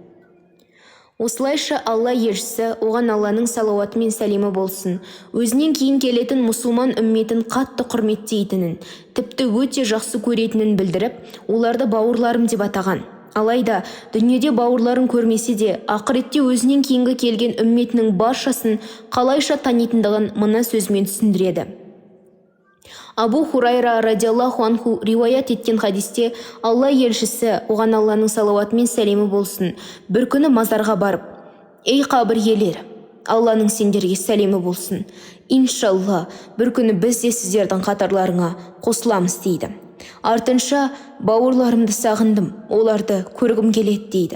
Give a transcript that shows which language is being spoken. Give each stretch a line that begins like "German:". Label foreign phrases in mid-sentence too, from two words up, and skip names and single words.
Kazakh: Осылайша Алла елшісі, оған Алланың салауаты мен сәлемі болсын, өзінен кейін келетін мұсылман үмметін қатты құрметтейтінін, тіпті өте жақсы көретінін білдіріп, оларды бауырларым деп атаған. Алайда дүниеде бауырларын көрмесе де, ақыретте өзінен кейінгі келген үмметінің баршасын қалайша танитындығын мына сөзмен түсіндіреді. Абу Хурайра
Arabic: رضي الله عنه
Kazakh: риуаят еткен хадисте Алла елшісі, оған Алланың салауаты мен сәлемі болсын, бір күні мазарға барып: ей қабір иелері, Алланың сендерге сәлемі болсын, иншалла бір күні біз де сіздердің қатарларыңа қосыламыз, дейді. Артынша: бауырларымды сағындым, оларды көргім келеді, дейді.